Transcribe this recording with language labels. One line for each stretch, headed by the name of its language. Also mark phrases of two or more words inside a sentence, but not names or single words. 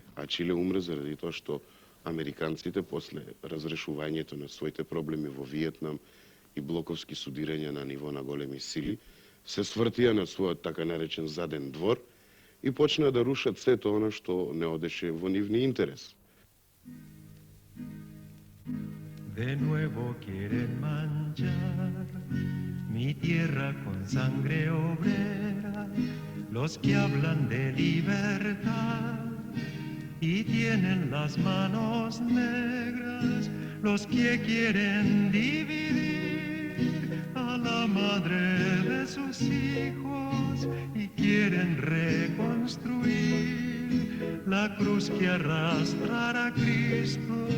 Macedonian: А Чиле умре заради тоа што американците после разрешувањето на своите проблеми во Виетнам и блоковски судирања на ниво на големи сили, се свртија на својот така наречен заден двор и почнаа да рушат сето она што не одеше во нивни интерес.
Spanish: De nuevo quieren manchar mi tierra con sangre obrera, los que hablan de libertad y tienen las manos negras, los que quieren dividir a la madre de sus hijos y quieren reconstruir la cruz que arrastrará a Cristo.